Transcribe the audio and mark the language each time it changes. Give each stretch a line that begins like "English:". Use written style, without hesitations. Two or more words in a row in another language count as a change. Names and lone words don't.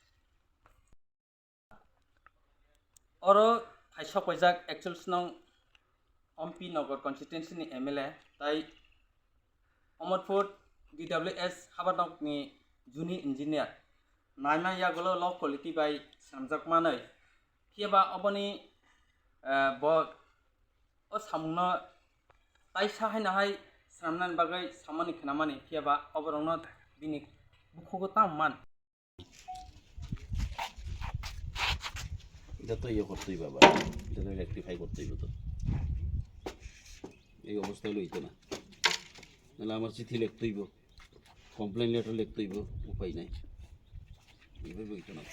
Kok Borok: oro phaisa paijak actual snong MP Nogor constituency ni MLA tai Amarpur DWS habanok ni junior engineer naima yagolo low quality bai samjak manai keba oboni bo o samungno tai sahaina hai samnan bagai samani khnamani keba oborongno bini bukhugo tamman
Bangla: এটা তো করতেই বাবা এটা রেকটিফাই করতেই হতো এই অবস্থা হলো হইতো না নাহলে আমার চিঠি লিখতেইব কমপ্লেন লেটার লিখতে হইব, উপায় নাই, এইভাবে হইতো না।